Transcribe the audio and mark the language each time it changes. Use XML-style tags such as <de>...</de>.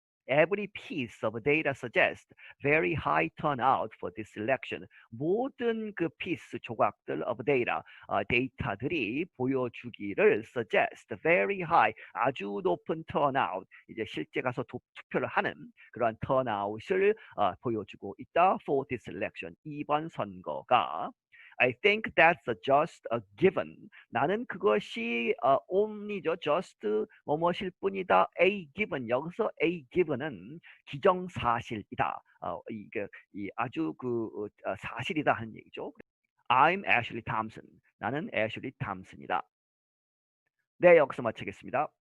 <en>Every piece of data suggests very high turnout for this election.</en> <ko>모든 그 piece 조각들 of data, 데이터들이 보여주기를 suggest very high, 아주 높은 turnout, 이제 실제 가서 투표를 하는 그런 turnout을 보여주고 있다.</ko> <en>For this election,</en> <ko>이번 선거가.</ko> <en>I think that's just a given.</en> <ko>나는 그것이 only죠. just 뭐뭐일 뿐이다.</ko> <en>A given.</en> <ko>여기서 A given은 기정사실이다. 이게 아주 사실이다 하는 얘기죠.</ko> <en>I'm Ashley Thompson.</en> <ko>나는 애슐리 탐슨이다. 네, 여기서 마치겠습니다.</ko>